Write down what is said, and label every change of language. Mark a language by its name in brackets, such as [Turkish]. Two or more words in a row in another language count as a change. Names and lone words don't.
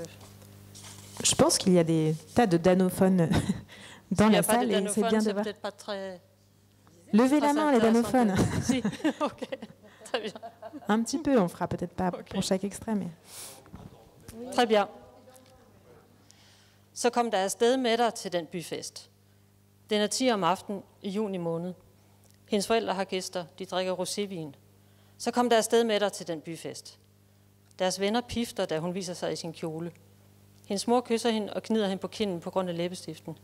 [French] Je pense qu'il y a des tas de danophones dans la salle et c'est bien de voir. Peut-être pas très. Levez la main, les danophones. Si, ok, très bien. Un petit peu, on fera peut-être pas pour chaque extrait, mais. Très bien. [Danish] Så kom der afsted med dig til den byfest. Den er 10 om aftenen i juni måned. Hendes forældre har gæster, de drikker rosévin. Så kom der afsted med dig til den byfest. Deres venner pifter, da hun viser sig i sin kjole. Hendes mor kysser hende og gnider hende på kinden på grund af læbestiften.